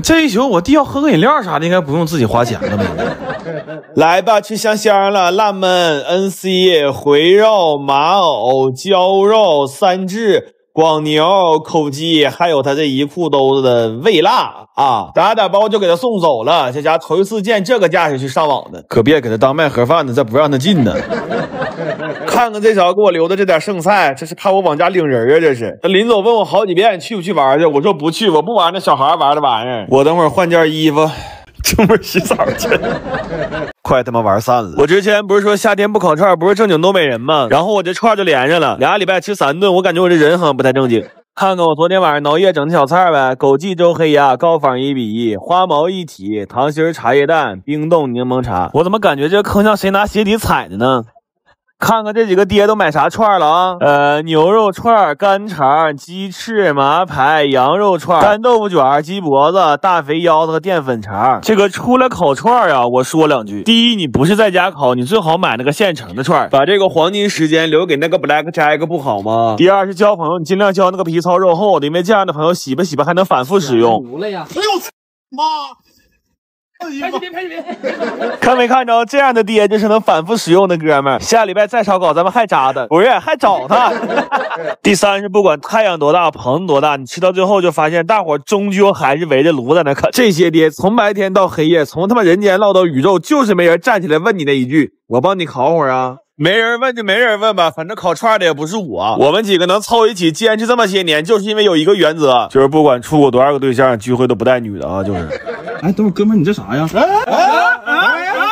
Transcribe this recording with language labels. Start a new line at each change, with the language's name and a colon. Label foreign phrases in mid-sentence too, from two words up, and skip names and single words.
Chinese: 這一宿我弟要喝個飲料啥的，應該不用自己花錢了吧？來吧，吃香香了，辣燜、NC、回肉、馬藕、焦肉、3炙、廣牛、口雞，還有他這一褲兜子的味辣啊！打包就給他送走了。這家頭一次見這個架勢去上網的，可別給他當賣盒飯的，再不讓他進呢。看看這勺給我留的這點剩菜，這是怕我往家領人啊！這是他臨走問我好幾遍去不去玩去，我說不去，我不玩那小孩玩的玩意兒。我等會兒換件衣服，出門洗澡去。快他媽玩散了！我之前不是說夏天不烤串不是正經東北人嗎？然後我這串就連上了，2禮拜吃3頓，我感覺我這人好像不太正經。看看我昨天晚上熬夜整的小菜唄，枸杞粥黑鴨、高仿1比1，花毛一體，糖心茶葉蛋，冰凍檸檬茶。我怎麼感覺這個坑像誰拿鞋底踩的呢？看看這幾個爹都買啥串了啊？牛肉串、干腸、雞翅、麻排、羊肉串、干豆腐卷、雞脖子、大肥腰子和澱粉腸。這個出來烤串啊，我說兩句。第一，你不是在家烤，你最好買那個現成的串，把這個黃金時間留給那個 Black Jack 不好嗎？第二是交朋友，你盡量交那個皮糙肉厚的，因為這樣的朋友洗吧洗吧還能反復使用。哎呦媽！拍視頻，看沒看着這樣的爹就是能反復使用的哥們兒。下禮拜再燒烤咱們還扎他，不是還找他。第三是不管太陽多大棚多大，你吃到最後就發現大伙終究還是圍着爐在那啃。這些爹從白天到黑夜，從他媽人間落到宇宙，就是沒人站起來問你那一句，我幫你烤會兒啊。沒人問就沒人問吧，反正烤串的也不是我。我們幾個能湊一起堅持這麼些年，就是因為有一個原則，就是不管處過多少個對象，聚會都不帶女的啊，就是。哎，等會兒哥們兒，你這啥呀？